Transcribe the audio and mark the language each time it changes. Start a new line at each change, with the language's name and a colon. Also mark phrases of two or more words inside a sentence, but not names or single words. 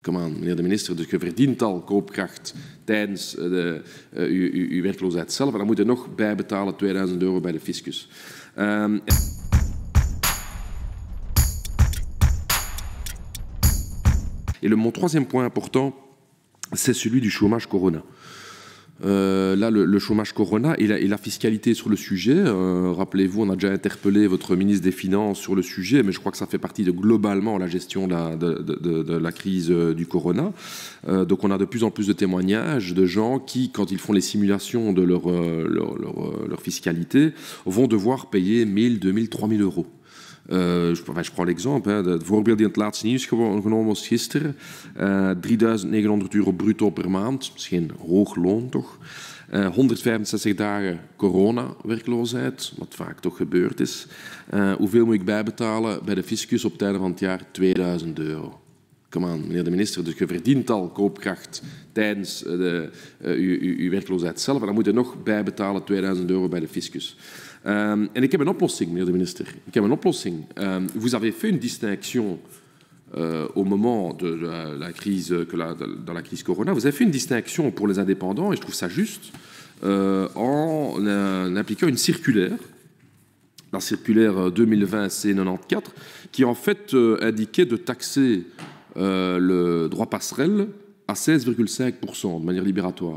Dutch: Kom aan, meneer de minister, dus je verdient al koopkracht tijdens uw werkloosheid zelf. En dan moet je nog bijbetalen €2000 bij de fiscus.
French: Et mon troisième point important, c'est celui du chômage corona. Là, le chômage corona et la fiscalité sur le sujet. Rappelez-vous, on a déjà interpellé votre ministre des Finances sur le sujet, mais je crois que ça fait partie de globalement la gestion de la crise du corona. Donc on a de plus en plus de témoignages de gens qui, quand ils font les simulations de leur fiscalité, vont devoir payer 1000, 2000, 3000 euros. Je prends l'exemple.
Dutch: Het voorbeeld die in het laatste nieuws genomen was gisteren. €3900 bruto per maand. Dat is geen hoog loon, toch? 165 dagen corona-werkloosheid, wat vaak toch gebeurd is. Hoeveel moet ik bijbetalen bij de fiscus op het einde van het jaar? €2000. Kom aan, meneer de minister, dus je verdient al koopkracht tijdens uw werkloosheid zelf. En dan moet je nog bijbetalen €2000 bij de fiscus. En ik heb een oplossing, meneer de minister. Ik heb een oplossing.
French: Vous avez fait une distinction au moment de la crise, dans la crise corona. Vous avez fait une distinction pour les indépendants, et je trouve ça juste, en appliquant une circulaire, la circulaire 2020-C94, qui en fait indiquait de taxer le droit passerelle à 16,5% de manière libératoire.